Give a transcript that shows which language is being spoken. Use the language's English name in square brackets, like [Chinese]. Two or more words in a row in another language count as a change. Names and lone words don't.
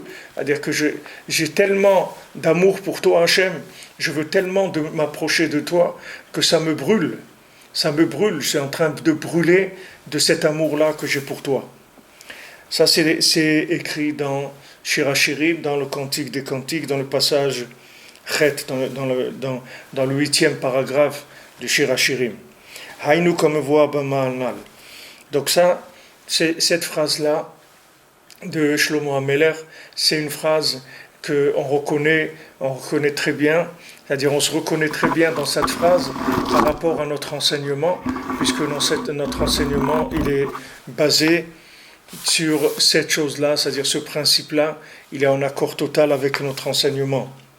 [French] C'est-à-dire que j'ai tellement d'amour pour toi, Hachem, je veux tellement m'approcher de toi que ça me brûle. Ça me brûle, je suis en train de brûler de cet amour-là que j'ai pour toi. Ça, c'est écrit dans Shir HaShirim, dans le Cantique des Cantiques, dans le passage Chet, dans le 8e paragraphe du Shir HaShirim. Hainu kamevoa b'ma'anal. Donc ça, cette phrase-là de Shlomo HaMelech, c'est une phrase qu'on reconnaît très bien. C'est-à-dire on se reconnaît très bien dans cette phrase par rapport à notre enseignement, puisque notre enseignement il est basé sur cette chose-là, c'est-à-dire ce principe-là, il est en accord total avec notre enseignement.